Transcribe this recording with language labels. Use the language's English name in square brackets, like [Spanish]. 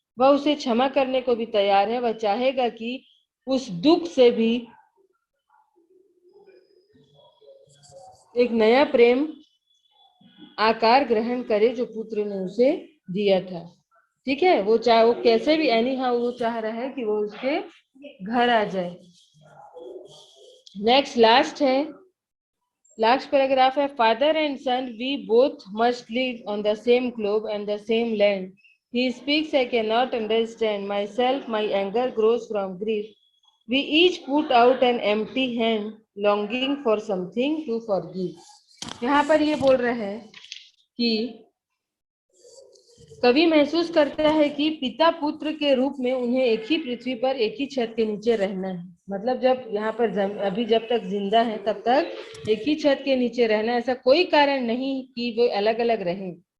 [Hindi] वह उसे क्षमा करने को भी तैयार है. वह चाहेगा कि उस दुख से भी एक नया प्रेम आकार ग्रहण करे जो पुत्र ने उसे दिया था. ठीक है, वो चाहे वो कैसे भी एनी हाउ वो चाह रहा है कि वो उसके घर आ जाए. नेक्स्ट लास्ट पैराग्राफ है. [English] Father and son we both must live on the same globe and the same land. He speaks, I cannot understand myself, my anger grows from grief. We each put out an empty hand, longing for something to forgive. [Hindi] यहाँ पर ये बोल रहे हैं कि कवि महसूस करता है कि पिता पुत्र के रूप में उन्हें एक ही पृथ्वी पर एक ही छत के नीचे रहना है. मतलब जब यहाँ पर अभी जब तक जिंदा है तब तक एक ही छत के नीचे रहना, ऐसा कोई कारण नहीं कि वो अलग अलग रहें.